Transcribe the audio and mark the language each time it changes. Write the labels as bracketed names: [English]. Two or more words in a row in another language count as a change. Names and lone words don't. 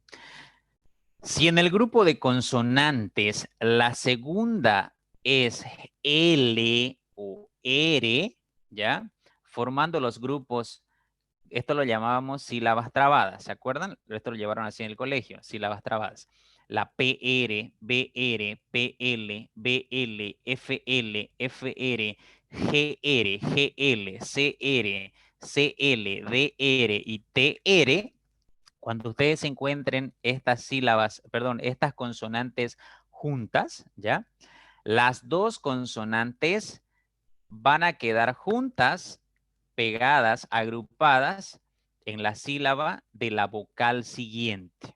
[Spanish] Si en el grupo de consonantes la segunda es L o R, ¿ya? Formando los grupos, esto lo llamábamos sílabas trabadas, ¿se acuerdan? Esto lo llevaron así en el colegio, sílabas trabadas. La PR, BR, PL, BL, FL, FR, GR, GL, CR, CL, DR y TR, cuando ustedes encuentren estas sílabas, perdón, estas consonantes juntas, ¿ya? Las dos consonantes van a quedar juntas, pegadas, agrupadas en la sílaba de la vocal siguiente.